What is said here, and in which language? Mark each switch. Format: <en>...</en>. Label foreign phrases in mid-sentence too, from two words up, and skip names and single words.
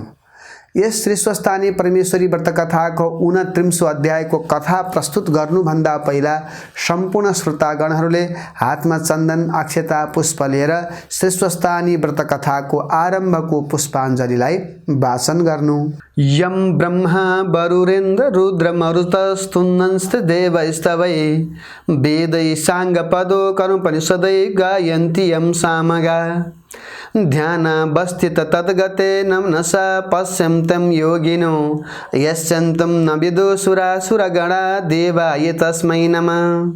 <ne>यस श्री स्वस्थानी परमेश्वरी व्रत कथाको 29औं अध्यायको कथा प्रस्तुत गर्नुभन्दा पहिला सम्पूर्ण श्रोतागणहरूले हातमा चन्दन, अक्षता, पुष्प लिएर श्री स्वस्थानी व्रत कथाको आरम्भको पुष्पाञ्जलिलाई वाचन गर्नु।</ne> <sa>यम ब्रह्मा वरुरेन्द्र रुद्र मरुतस्तुन्नंस्ते देवैस्तवै वेदै साङ्गपदो कर्मोपनिषदै गायन्ति यं सामगा ध्यानावस्थित तद्गते नमनसा पश्यन्तं योगिनो यश्चन्तं न विदुसुरासुरगणा देवाय तस्मै नमः।</sa>